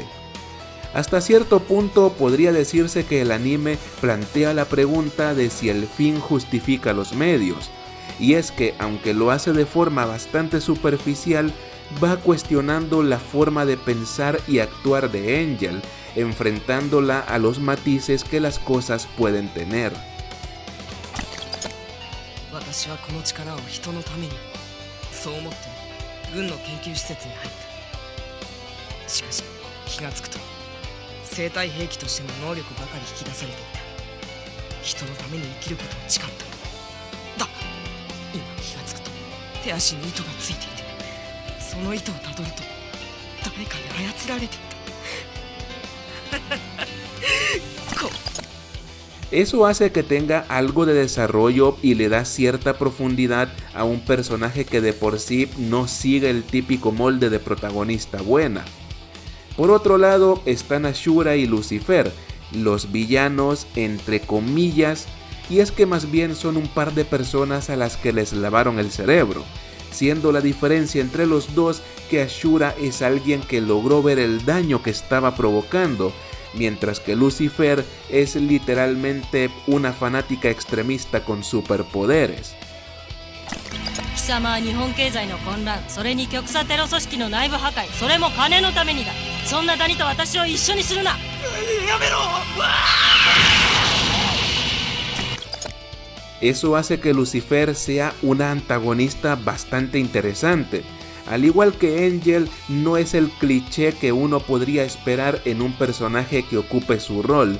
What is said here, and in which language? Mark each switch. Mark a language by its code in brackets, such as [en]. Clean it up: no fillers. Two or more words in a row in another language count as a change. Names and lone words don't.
[es] Hasta cierto punto podría decirse que el anime plantea la pregunta de si el fin justifica los medios, y es que aunque lo hace de forma bastante superficial, va cuestionando la forma de pensar y actuar de Angel, enfrentándola a los matices que las cosas pueden tener. [ja] 私はこの力を人のために、そう思って軍の研究施設に入った。しかし気がつくと生体兵器としての能力ばかり引き出されていた。人のために生きることを誓った。だが今気がつくと手足に糸がついていて、その糸をたどると誰かに操られていた。 [es] Eso hace que tenga algo de desarrollo y le da cierta profundidad a un personaje que de por sí no sigue el típico molde de protagonista buena. Por otro lado están Ashura y Lucifer, los villanos entre comillas, y es que más bien son un par de personas a las que les lavaron el cerebro, siendo la diferencia entre los dos que Ashura es alguien que logró ver el daño que estaba provocando, mientras que Lucifer es literalmente una fanática extremista con superpoderes. [ja] 貴様は日本経済の混乱、それに極左テロ組織の内部破壊、それも金のためにだ。そんなダニと私を一緒にするな。やめろ。 [es] Eso hace que Lucifer sea una antagonista bastante interesante. Al igual que Angel, no es el cliché que uno podría esperar en un personaje que ocupe su rol.